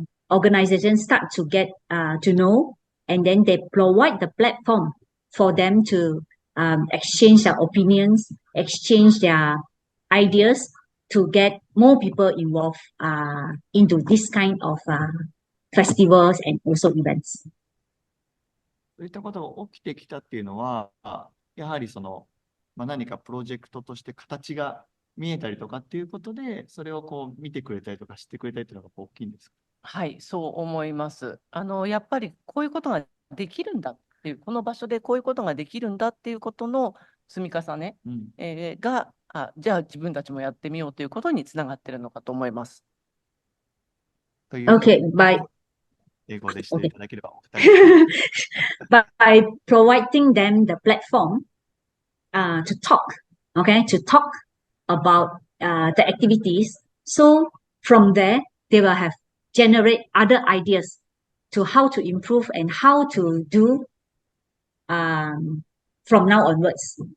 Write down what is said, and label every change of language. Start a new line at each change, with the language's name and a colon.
English: organizations start to get to know, and then they provide the platform for them to exchange their opinions, exchange their ideas to get more people involved into this kind of festivals and also events.
Japanese: そういったことが起きてきたっていうのは、やはり何かプロジェクトとして形が見えたりとかっていうことで、それをこう見てくれたりとか知ってくれたりっていうのが大きいんですか？はい、そう思います。やっぱりこういうことができるんだっていう、この場所でこういうことができるんだっていうことの積み重ね、が、じゃあ自分たちもやってみようということにつながっているのかと思います。という
English: Okay, by
Japanese: 英語でしていただければお二人。
English: by providing them the platform to talk, okay, to talk about the activities. So from there, they will have generate other ideas to how to improve and how to do from now onwards.